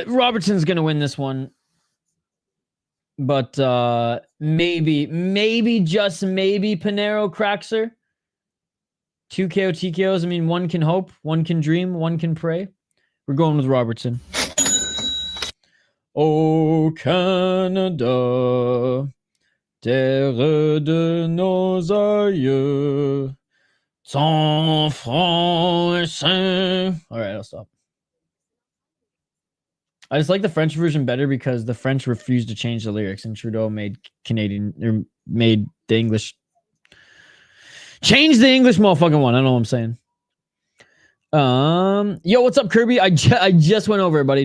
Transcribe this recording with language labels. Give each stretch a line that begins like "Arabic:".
English: Robertson's going to win this one. But maybe, just maybe Pinheiro cracks her. 2 KO TKOs. I mean, one can hope, one can dream, one can pray. We're going with Robertson.
French: Oh, Canada, terre de nos aïeux, sans français.
English: All right, I'll stop. I just like the French version better because the French refused to change the lyrics, and Trudeau made the English change the English motherfucking one. I don't know what I'm saying. Yo, what's up, Kirby? I just went over it, buddy.